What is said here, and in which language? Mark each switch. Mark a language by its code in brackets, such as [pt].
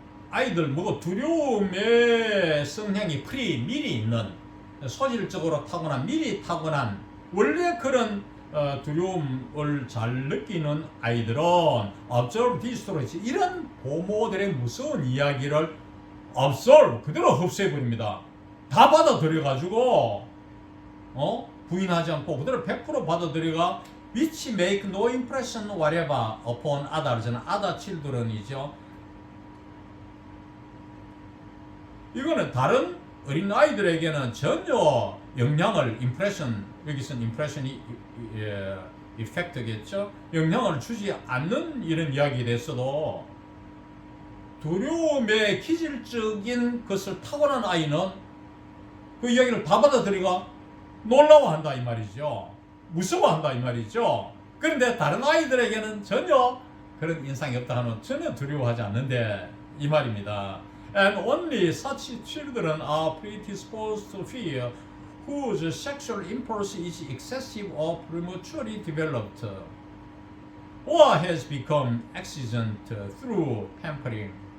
[ko] 아이들 두려움의 성향이 미리 있는, 소질적으로 미리 타고난 원래 그런 두려움을 잘 느끼는 아이들은 [en] observe these stories, [ko] 이런 부모들의 무서운 이야기를 observe, 그대로 흡수해버립니다. 다 받아들여가지고 부인하지 않고 그대로 100% 받아들여가 [en] which make no impression whatever upon others. other children이죠. [ko] 이거는 다른 어린 아이들에게는 전혀 영향을 여기서는 impression이 effect겠죠. 영향을 주지 않는 이런 이야기에 대해서도 두려움의 기질적인 것을 타고난 아이는 그 이야기를 다 받아들이고 놀라워한다 이 말이죠. 무서워한다 이 말이죠. 그런데 다른 아이들에게는 전혀 그런 인상이 없다 하면 전혀 두려워하지 않는데 이 말입니다. [en] And only such children are predisposed to fear whose sexual impulse is excessive or prematurely developed or has become exigent through pampering.